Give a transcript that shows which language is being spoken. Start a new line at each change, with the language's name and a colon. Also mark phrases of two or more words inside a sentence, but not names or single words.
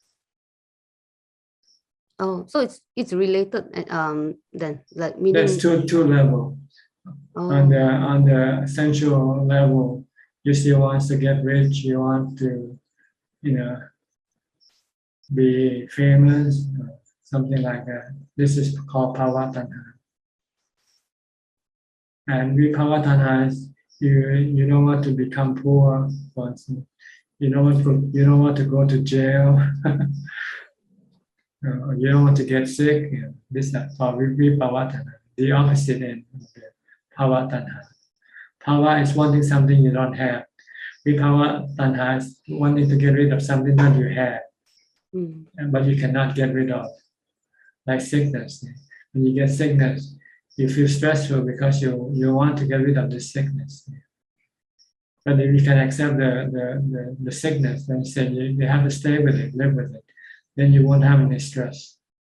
English: oh, so it's related then, like meaning There's two levels. On the sensual level, you still want to get rich, you want to, be famous, something like that. This is called
Pali: bhava tanha.
English: And
Pali: vibhava tanha
English: is you don't want to become poor, for instance. You don't want to go to jail. You don't want to get sick. This is called
Pali: vibhava tanha.
English: The opposite end of the
Pali: bhava tanha.
English: Bhava is wanting something you don't have.
Pali: Vibhava tanha
English: is wanting to get rid of something that you have, but you cannot get rid of, like sickness. When you get sickness, you feel stressful because you want to get rid of the sickness. But if you can accept the sickness, then you say you have to stay with it, live with it, then you won't have any stress.